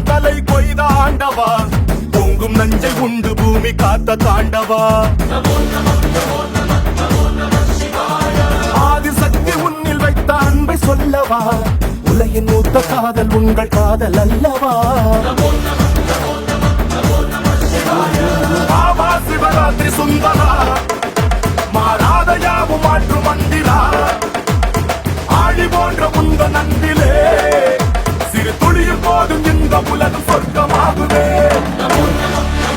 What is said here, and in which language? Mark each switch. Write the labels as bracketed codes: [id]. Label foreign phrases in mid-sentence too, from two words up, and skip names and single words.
[sa] தலை கொய்த ஆண்டவா பொங்கும் நஞ்சை உண்டு பூமி காத்த தாண்டவா [ta] नमो नमः नमो नमः नमो नमः शिवाय [sa] ஆதிசக்தி உன்னில் வைத்த அன்பை சொல்லவா உலகின் மூத்த காதல் உங்கள் காதல் அல்லவா [ta] नमो नमः नमो नमः नमो नमः शिवाय [sa] ஆவா சிவராத்திரி சுந்தரா மாறாத யாவும் மாற்று மந்திரா ஆழி போன்ற உந்த நந்திலே சிறு துளியும் போதும் இந்த உலகம் சொர்க்கமாகுதே नमो नमः